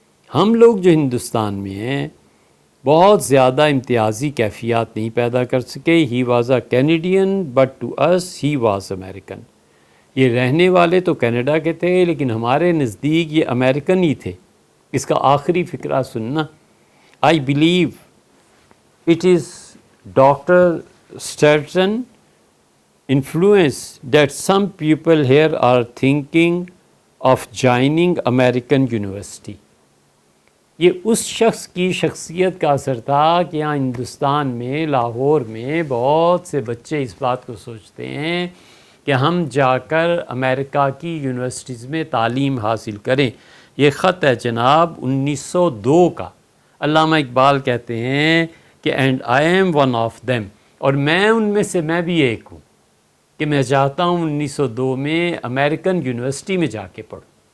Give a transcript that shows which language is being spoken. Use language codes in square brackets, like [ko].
[ur] ہم لوگ جو ہندوستان میں ہیں بہت زیادہ امتیازی کیفیات نہیں پیدا کر سکے. [en] He was a Canadian but to us he was American. [ur] یہ رہنے والے تو کینیڈا کے تھے لیکن ہمارے نزدیک یہ امریکن ہی تھے. اس کا آخری فقرہ سننا. [en] I believe it is doctor Stratton influence that some people here are thinking of joining American University. [ur] یہ اس شخص کی شخصیت کا اثر تھا کہ یہاں ہندوستان میں لاہور میں بہت سے بچے اس بات کو سوچتے ہیں کہ ہم جا کر امریکہ کی یونیورسٹیز میں تعلیم حاصل کریں. یہ خط ہے جناب 1902 کا. علامہ اقبال کہتے ہیں کہ [en] and I am one of them, [ur] اور میں ان میں سے میں بھی ایک ہوں کہ میں چاہتا ہوں 1902 میں امریکن یونیورسٹی میں جا کے پڑھوں.